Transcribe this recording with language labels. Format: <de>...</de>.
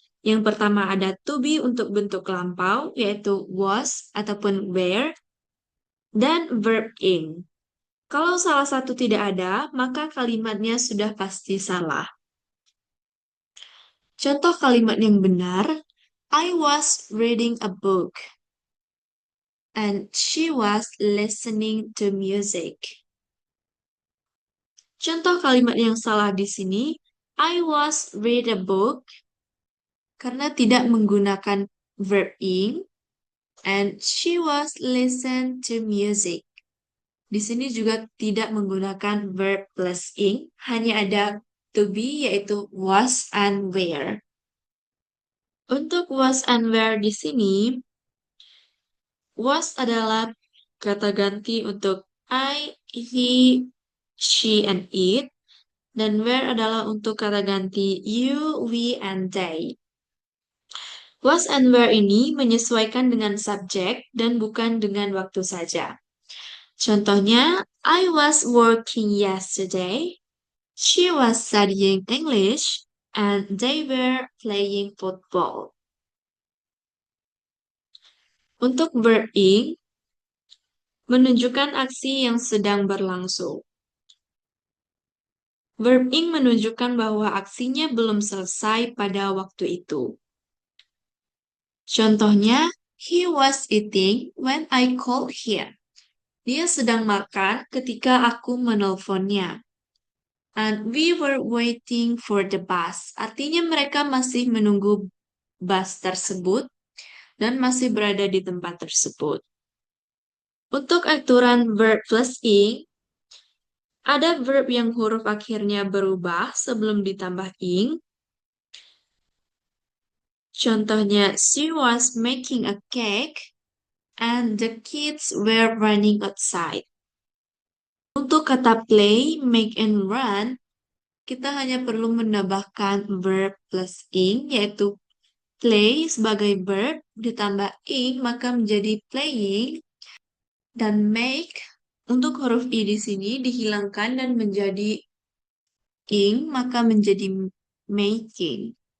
<id>Yang pertama ada to be untuk bentuk lampau, yaitu was ataupun were, dan verb ing. Kalau salah satu tidak ada, maka kalimatnya sudah pasti salah. Contoh kalimat yang benar,</id> <en>I was reading a book and she was listening to music.</en> <id>Contoh kalimat yang salah di sini,</id> <en>I was read a book</en> <id>karena tidak menggunakan</id> <en>verb ing and she was listen to music.</en> <id>Di sini juga tidak menggunakan verb plus ing, hanya ada to be yaitu was and were. Untuk was and were di sini, was adalah kata ganti untuk I, he, she, and it. Dan were adalah untuk kata ganti you, we, and they. Was and were ini menyesuaikan dengan subjek dan bukan dengan waktu saja. Contohnya,</id> <en>I was working yesterday, she was studying English, and they were playing football.</en> <id>Untuk verb ing, menunjukkan aksi yang sedang berlangsung. Verb ing menunjukkan bahwa aksinya belum selesai pada waktu itu. Contohnya,</id> <en>he was eating when I called him.</en> <id>Dia sedang makan ketika aku menelponnya.</id> <en>And we were waiting for the bus.</en> <id>Artinya mereka masih menunggu bus tersebut dan masih berada di tempat tersebut. Untuk aturan verb plus ing, ada verb yang huruf akhirnya berubah sebelum ditambah ing. Contohnya,</id> <en>she was making a cake and the kids were running outside.</en> <id>Untuk kata play, make, and run, kita hanya perlu menambahkan verb plus ing, yaitu play sebagai verb, ditambah ing, maka menjadi playing, dan make, untuk huruf i di sini dihilangkan dan menjadi ing, maka menjadi making.</id>